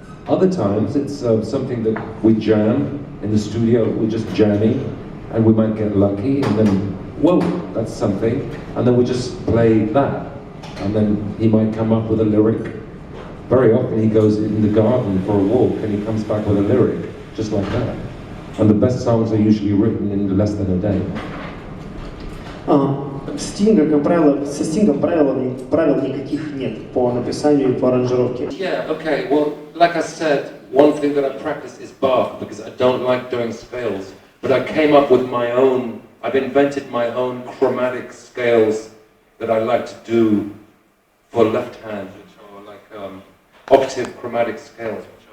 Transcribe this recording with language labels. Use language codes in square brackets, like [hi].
[en] Other times it's something that we jam in the studio, we're just jamming, and we might get lucky, and then, whoa, that's something, and then we just play that, and then he might come up with a lyric. Very often he goes in the garden for a walk, and he comes back with a lyric, just like that. And the best songs are usually written in less than a day. [ru] Стинга, как правило, со Стингом правил никаких нет по написанию и по аранжировке. [en] Yeah, okay, well, like I said, one thing that I practice is Bach, because I don't like doing scales, but I came up with my own, I've invented my own chromatic scales that I like to do for left hand, which are like octave chromatic scales.